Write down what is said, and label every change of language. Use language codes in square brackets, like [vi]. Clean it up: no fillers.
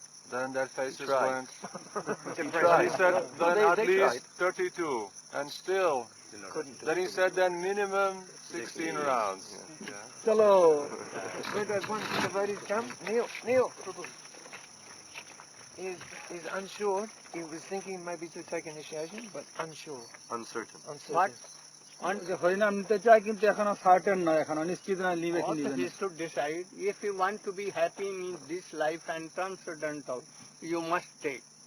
[en] Then their faces went. Then he said, then at least 32, and still. Then he said, then minimum 16 rounds. Yeah. [hi] Chalo. [en] Gurudev, once the devotees come, Neil. He's unsure. He was thinking maybe to take initiation, but unsure. Uncertain. What? [bn] হরিনাম নিতে চায় কিন্তু এখনো certain নয়, এখনো নিশ্চিত নয় লিবে কি [en] What [bn] নিবে [en] he [bn] না। [en] should decide, if you want to be happy in this life and transcendental, you must take.